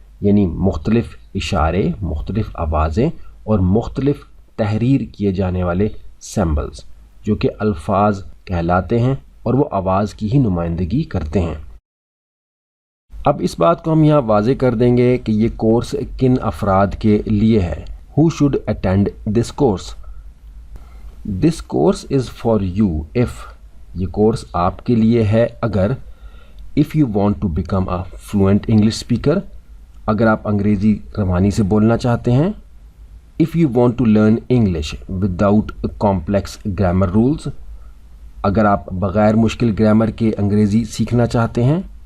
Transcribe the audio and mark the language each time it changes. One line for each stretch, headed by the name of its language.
Urdu: یعنی مختلف اشارے، مختلف آوازیں اور مختلف تحریر کیے جانے والے سمبلز جو کہ الفاظ کہلاتے ہیں اور وہ آواز کی ہی نمائندگی کرتے ہیں. اب اس بات کو ہم یہاں واضح کر دیں گے کہ یہ کورس کن افراد کے لیے ہے.
English: Who should attend this course? This course is for you if
Urdu: یہ کورس آپ کے لیے ہے اگر
English: if you want to become a fluent English speaker
Urdu: اگر آپ انگریزی روانی سے بولنا چاہتے ہیں.
English: if you want to learn English without complex grammar rules
Urdu: اگر آپ بغیر مشکل گرامر کے انگریزی سیکھنا چاہتے ہیں.